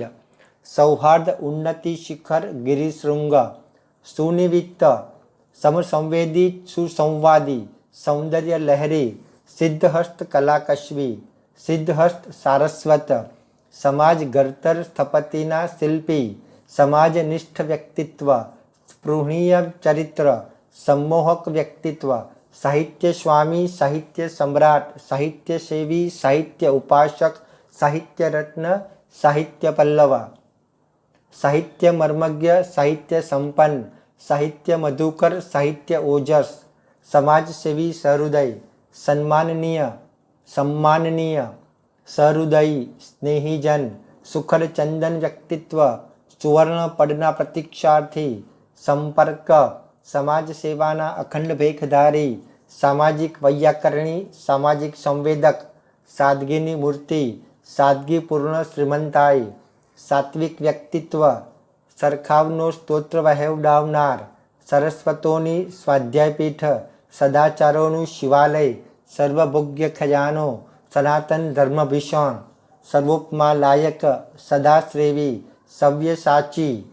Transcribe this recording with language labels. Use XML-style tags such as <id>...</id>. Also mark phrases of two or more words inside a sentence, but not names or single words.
<gu>સૌહાર્દ ઉન્નતિ શિખર ગિરિશૃંગ, સુનિવિત્ત, સમસંવેદી સુસંવાદી, સૌંદર્ય લહેરી, સિદ્ધહસ્ત કલાકશ્મી, સિદ્ધહસ્ત સારસ્વત, સમાજ ઘડતર સ્થપતિના શિલ્પી, સમાજનિષ્ઠ વ્યક્તિત્વ, સ્પૃહણીય ચરિત્ર, સમ્મોહક વ્યક્તિત્વ, સાહિત્ય સ્વામી, સાહિત્ય સમ્રાટ, સાહિત્ય સેવી, સાહિત્ય ઉપાસક, સાહિત્ય રત્ન, સાહિત્ય પલ્લવ, સાહિત્ય મર્મજ્ઞ, સાહિત્ય સંપન્ન, સાહિત્ય મધુકર, સાહિત્ય ઓજસ, સમાજ સેવી સહૃદય, સમ્માનનીય, સહૃદયી, સ્નેહીજન, સુખદ ચંદન વ્યક્તિત્વ, સુવર્ણ પડના પ્રતીક્ષાર્થી, સંપર્ક, સમાજ સેવાના અખંડ ભેખધારી, સામાજિક વૈયાકરણી, સામાજિક સંવેદક, સાદગીની મૂર્તિ, સાદગીપૂર્ણ શ્રીમંતાઈ, સાત્વિક વ્યક્તિત્વ, સરખાવનો સ્તોત્ર વહેવડાવનાર, સરસ્વતોની સ્વાધ્યાયપીઠ, સદાચારોનું શિવાલય, સર્વભોગ્ય ખજાનો, સનાતન ધર્મભીષણ, સર્વોપમા લાયક, સદાશ્રેવી, સવ્યસાચી,</gu>